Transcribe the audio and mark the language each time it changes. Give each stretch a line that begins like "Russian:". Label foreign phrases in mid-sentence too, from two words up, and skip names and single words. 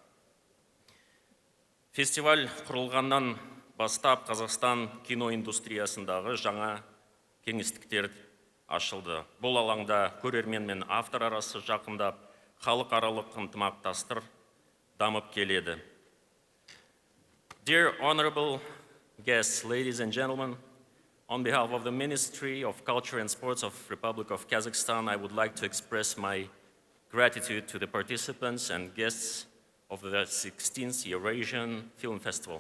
Kazakh: Фестиваль құрылғаннан бастап Қазақстан киноиндустриясындағы жаңа кеңістіктер ашылды. Бұл алаңда көрермен мен автор арасы жақындап, халықаралық ынтымақтастық дамып келеді.
English: Dear honorable guests, ladies and gentlemen, on behalf of the Ministry of Culture and Sports of Republic of Kazakhstan, I would like to express my gratitude to the participants and guests of the 16th Eurasian Film Festival.